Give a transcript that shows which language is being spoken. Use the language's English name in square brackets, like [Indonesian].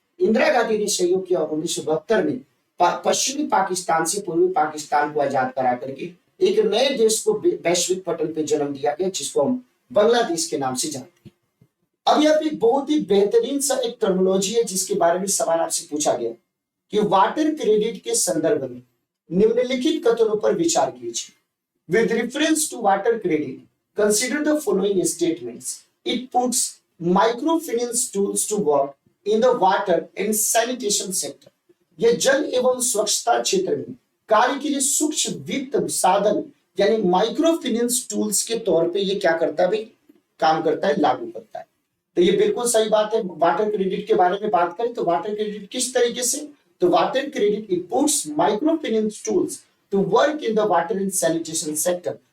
[Hindi] इंदिरा गांधी ने सहयोग किया और 1972 में पश्चिमी पाकिस्तान से पूर्वी पाकिस्तान को आजाद करा करके एक नए देश को वैश्विक पटल पे जन्म दिया गया, जिसको हम बांग्लादेश के नाम से जानते हैं। अब यहाँ पे बहुत ही बेहतरीन सा एक टर्मिनोलॉजी है जिसके बारे में सवाल आपसे पूछा गया कि वाटर क्रेडिट के संदर्भ में निम्नलिखित कथनों पर विचार कीजिए। [English] With reference to water credit, consider the following statements. It puts microfinance tools to work in the water and sanitation sector. [Hindi] यह जल एवं स्वच्छता क्षेत्र में कार्य के लिए सूक्ष्म वित्त साधन यानी माइक्रो फाइनेंस टूल्स के तौर पे ये क्या करता है भाई, काम करता है, लागू करता है। तो ये बिल्कुल सही बात है। वाटर क्रेडिट के बारे में बात करें तो वाटर क्रेडिट किस तरीके से, तो water credit [English] It puts micro finance tools to work in the water and sanitation sector.